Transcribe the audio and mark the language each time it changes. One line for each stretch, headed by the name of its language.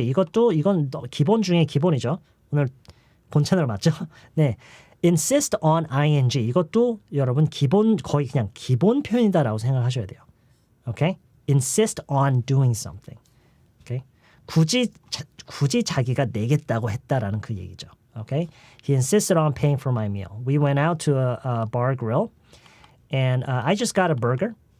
Korean: 이건 기본 중에 기본이죠. 오늘 본 채널 맞죠? 네.
English: insist on ing.
Korean: 이것도 여러분 거의 그냥 기본 표현이다라고 생각하셔야 돼요.
English: Okay? insist on doing something. Okay?
Korean: 굳이 자기가 내겠다고 했다라는 그 얘기죠.
English: Okay? He insisted on paying for my meal. We went out to a bar grill and I just got a burger.